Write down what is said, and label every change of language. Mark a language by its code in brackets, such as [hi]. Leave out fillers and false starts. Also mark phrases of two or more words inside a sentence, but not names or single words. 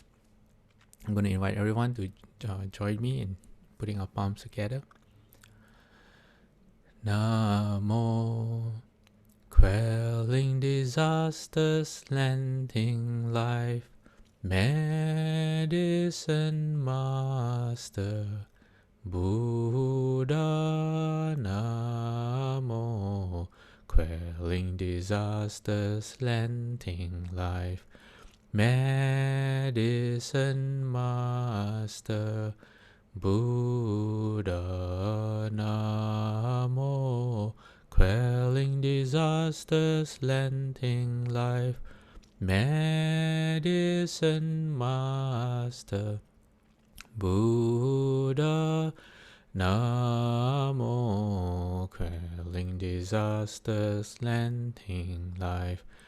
[en] I'm going to invite everyone to join me in putting our palms together. Namo, quelling disasters, lending life, Medicine Master Buddha. Namo, quelling disasters, lending life, Medicine Master Buddha. Namo, quelling disasters, lending life, medicine master, Buddha, Namo, quelling disasters, lending life,